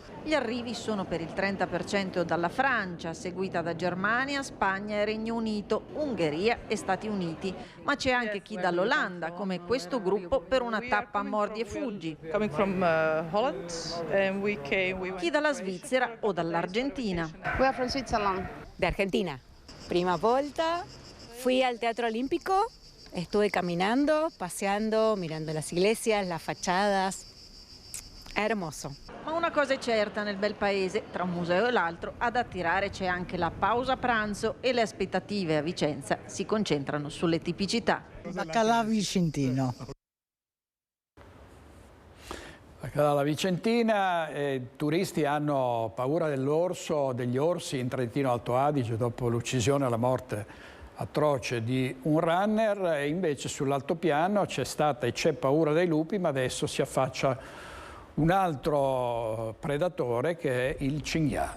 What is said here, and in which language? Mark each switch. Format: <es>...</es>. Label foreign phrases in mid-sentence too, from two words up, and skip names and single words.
<it>Gli arrivi sono per il 30% dalla Francia, seguita da Germania, Spagna e Regno Unito, Ungheria e Stati Uniti. Ma c'è anche chi dall'Olanda, come questo gruppo per una tappa mordi e fuggi. Chi dalla Svizzera o dall'Argentina.</it> <en>We are from Switzerland.</en> <es>De Argentina.</es> <it>Prima volta fui al Teatro Olímpico.</it> <es>Estuve caminando, paseando, mirando las iglesias, las fachadas. È hermoso.</es> <it>Ma una cosa è certa nel bel paese, tra un museo e l'altro, ad attirare c'è anche la pausa pranzo e le aspettative a Vicenza si concentrano sulle tipicità. Baccalà vicentino. Baccalà vicentina, turisti hanno paura dell'orso, degli orsi in Trentino Alto Adige dopo l'uccisione e la morte atroce di un runner, e invece sull'altopiano c'è stata e c'è paura dei lupi, ma adesso si affaccia un altro predatore che è il cinghiale.</it>